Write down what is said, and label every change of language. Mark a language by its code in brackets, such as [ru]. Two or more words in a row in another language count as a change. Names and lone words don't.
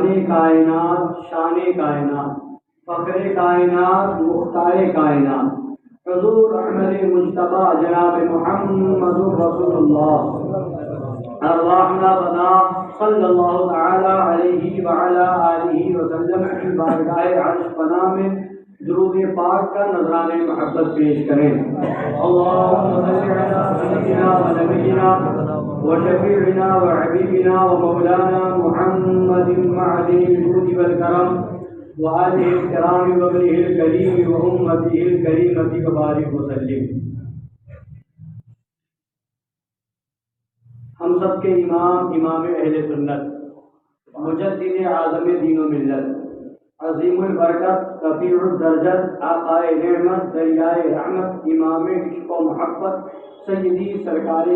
[ur] کائنات، شان کائنات، فخر کائنات، مختار کائنات، حضور احمد مجتبی جناب محمد رسول اللہ الرحمہ بنا [ar] صلی اللہ تعالی علیہ وعلی آلہ وسلم [ur] کی بارگاہ عرش پناہ میں درود پاک کا نذرانہ محبت پیش کریں۔ [ar] اللہم صل علی سیدنا و نبینا و شفیعنا و حبیبنا و مولانا محمد معدن الجود والکرم و آلہ الکرام و ابنہ الکریم و امتہ الکریمۃ وبارک وسلم۔ [ur] ہم سب کے امام اہل سنت، مجدد اعظم دین و ملت، عظیم البرکت، رفیع الدرجت، آقائے نعمت، دریائے رحمت، امام عشق و محبت، سیدی سرکار